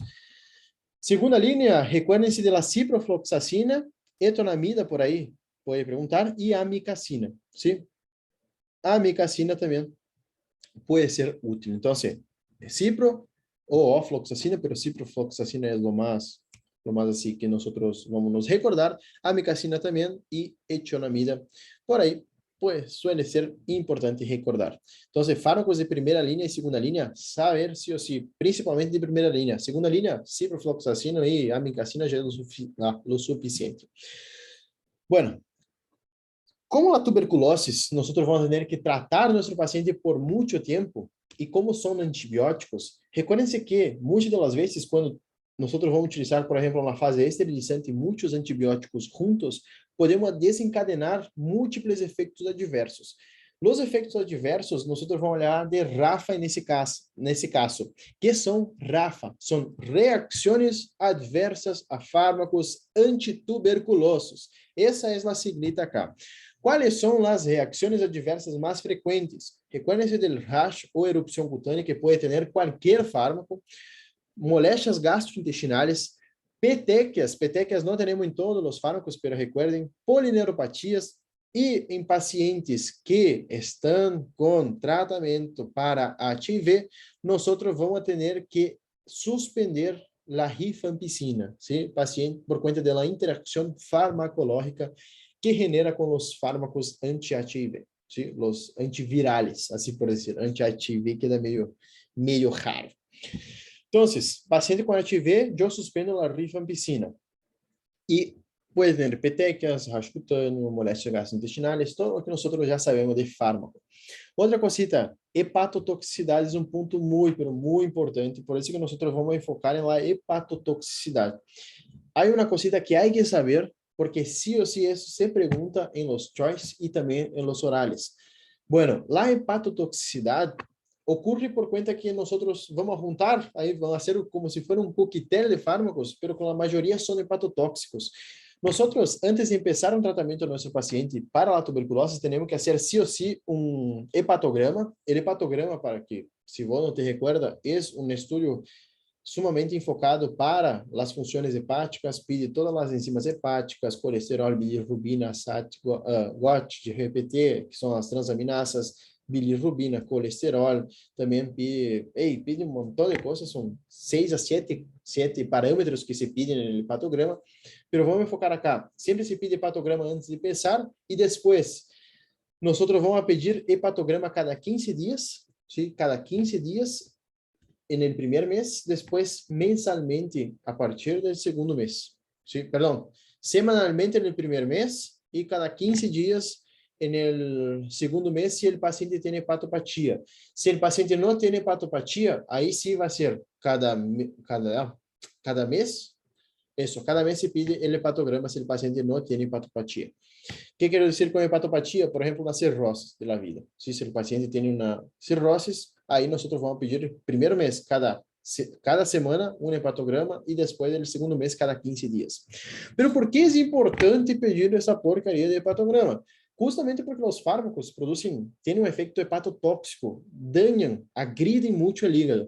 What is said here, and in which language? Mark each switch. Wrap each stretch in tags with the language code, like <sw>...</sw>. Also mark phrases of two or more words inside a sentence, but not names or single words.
<pt>Segunda linha, recuerden-se da ciprofloxacina, etonamida por aí, pode perguntar, e a amicacina, sim? A amicacina também pode ser útil. Então, cipro ou ofloxacina, pero ciprofloxacina é o mais assim que nós vamos nos recordar. A amicacina também e etonamida por aí.</pt> <es>Pues suele ser importante recordar. Entonces, fármacos de primera línea y segunda línea, saber sí o sí, principalmente de primera línea. Segunda línea, ciprofloxacina y amicacina ya es lo suficiente.</es> <pt>Bueno, Como a tuberculose, nós vamos ter que tratar nosso paciente por muito tempo, e como são antibióticos, recuerden-se que muitas das vezes, quando nós vamos utilizar, por exemplo, uma fase esterilizante, muitos antibióticos juntos, podemos desencadenar múltiplos efeitos adversos. Os efeitos adversos, nós vamos olhar de RAFA nesse caso. Que são RAFA? São reações adversas a fármacos antituberculosos. Essa é a siglita acá.</pt> <es>¿Cuáles son las reacciones adversas más frecuentes? Recuérdense del rash o erupción cutánea que puede tener cualquier fármaco, molestias gastrointestinales, petequias no tenemos en todos los fármacos, pero recuerden, polineuropatías y en pacientes que están con tratamiento para HIV, nosotros vamos a tener que suspender la rifampicina, ¿sí? Paciente por cuenta de la interacción farmacológica que genera</es> <pt>com os fármacos anti-HIV,</pt> <es>¿sí? Los antivirales,</es> <pt>assim por dizer, anti-HIV queda meio raro. Então, paciente com HIV, eu suspendo a rifampicina. E pode ter petequias, rash cutâneo, molestias gastrointestinais, todo o que nós já sabemos de fármaco. Outra cosita, hepatotoxicidade é um ponto muito importante, por isso que nós vamos enfocar na hepatotoxicidade. Há uma cosita que há que saber,</pt> <es>porque sí o sí eso se pregunta en los choice y también en los orales. Bueno, la hepatotoxicidad ocurre por cuenta que nosotros vamos a juntar, ahí vamos a hacer como si fuera un coquetel de fármacos, pero con la mayoría son hepatotóxicos. Nosotros, antes de empezar un tratamiento de nuestro paciente para la tuberculosis, tenemos que hacer sí o sí un hepatograma. El hepatograma, para que, si vos no te recuerda, es un estudio sumamente enfocado para</es> <pt>as funções hepáticas, pede todas as enzimas hepáticas, colesterol, bilirrubina, SAT, GOT, de repetir, que são as transaminasas, bilirrubina, colesterol, também pede um montão de coisas, são 6 a 7 parâmetros que se pedem no hepatograma, mas vamos enfocar acá. Sempre se pede hepatograma antes de pensar, e depois, nós vamos pedir hepatograma cada 15 dias,</pt> <es>¿sí? Cada 15 dias, en el primer mes, después mensalmente a partir del segundo mes. ¿Sí? Perdón, semanalmente en el primer mes y cada 15 días en el segundo mes si el paciente tiene hepatopatía. Si el paciente no tiene hepatopatía, ahí sí va a ser cada mes. Eso, cada mes se pide el hepatograma si el paciente no tiene hepatopatía. ¿Qué quiero decir con hepatopatía? Por ejemplo, una cirrosis de la vida. Si el paciente tiene una cirrosis,</es> <pt>aí nós vamos pedir primeiro mês, cada semana, um hepatograma, e depois, no segundo mês, cada 15 dias. Mas por que é importante pedir essa porcaria de hepatograma? Justamente porque os fármacos têm um efeito hepatotóxico, danham, agridem muito o hígado.</pt>